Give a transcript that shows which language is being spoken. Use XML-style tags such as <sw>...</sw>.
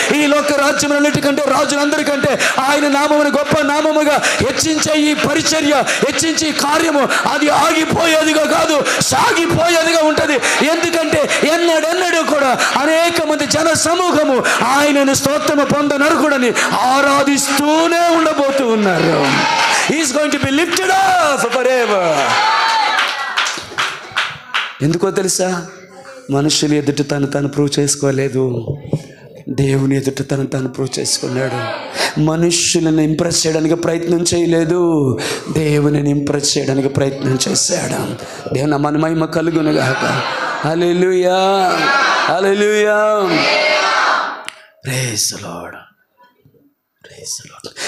<te>ఈ లోక రాజ్యములన్నిటికంటే, రాజులందరికంటే ఆయన నామమును గొప్ప నామముగా హెచ్చించే ఈ పరిచర్య, హెచ్చించే కార్యము అది ఆగిపోయేదిగా కాదు, సాగిపోయేదిగా ఉంటది. ఎందుకంటే ఎన్నడెన్నడూ కూడా అనేక మంది జన సమూహము ఆయనను స్తోత్రము పొందనరుగుడని ఆరాధిస్తూనే ఉండబోతూ ఉన్నారు.</te> <en>He is going to be lifted up forever.</en> <te>ఎందుకో తెలుసా? మనుషుల ఎదుట తను ప్రూవ్ చేసుకోలేదు, దేవుని ఎదుట తను ప్రూవ్ చేసుకున్నాడు. మనుష్యులను ఇంప్రెస్ చేయడానికి ప్రయత్నం చేయలేదు, దేవునిని ఇంప్రెస్ చేయడానికి ప్రయత్నం చేశాడు. దేవుని మన మహిమ కలుగును గాక. హల్లెలూయా, హల్లెలూయా,</te> <en>Praise the Lord, praise the Lord.</en>